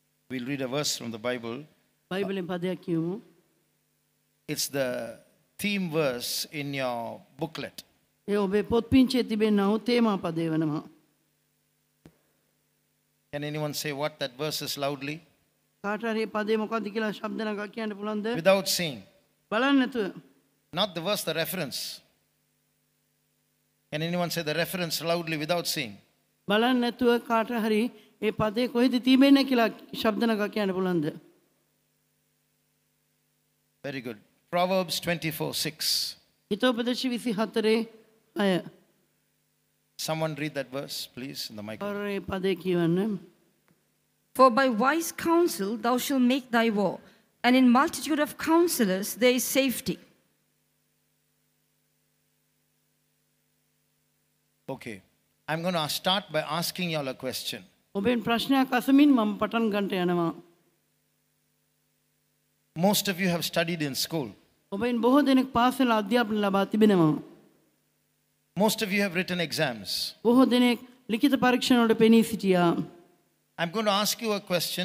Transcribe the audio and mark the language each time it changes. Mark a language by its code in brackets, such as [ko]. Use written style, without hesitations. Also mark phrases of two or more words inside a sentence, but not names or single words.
[en] We'll read a verse from the Bible. [si] බයිබලෙන් පදයක් කියමු. [en] It's the theme verse in your booklet. [si] ඒ ඔබේ පොත් පිංචේ තිබෙනා වූ තේමා පදේ වෙනවා. [en] Can anyone say what that verse is loudly? [si] කාට හරි මේ පදේ මොකක්ද කියලා ශබ්ද නගා කියන්න පුළුවන්ද? [en] Without seeing. [si] බලන්න නැතුව. [en] Not the verse, the reference. Can anyone say the reference loudly without seeing? [si] බලන්න නැතුව කාට හරි මේ පදේ කොහෙද තිබෙන්නේ කියලා ශබ්ද නගා කියන්න පුළුවන්ද? [en] Very good. Proverbs 24:6. [si] හිතෝපදේශ 24 අය. [en] Someone read that verse, please, in the microphone. [si] අර මේ පදේ කියවන්න. [en] For by wise counsel thou shalt make thy war, and in multitude of counselors there is safety. Okay. I'm going to start by asking you all a question. [si] ඔබෙන් ප්‍රශ්නයක් අසමින් මම පටන් ගන්නට යනවා. [en] Most of you have studied in school. [si] ඔබෙන් බොහෝ දෙනෙක් පාසල අධ්‍යාපන ලබා තිබෙනවා. [en] Most of you have written exams. [si] බොහෝ දෙනෙක් ලිඛිත පරීක්ෂණ වලට පෙනී සිටියා. [en] I'm going to ask you a question.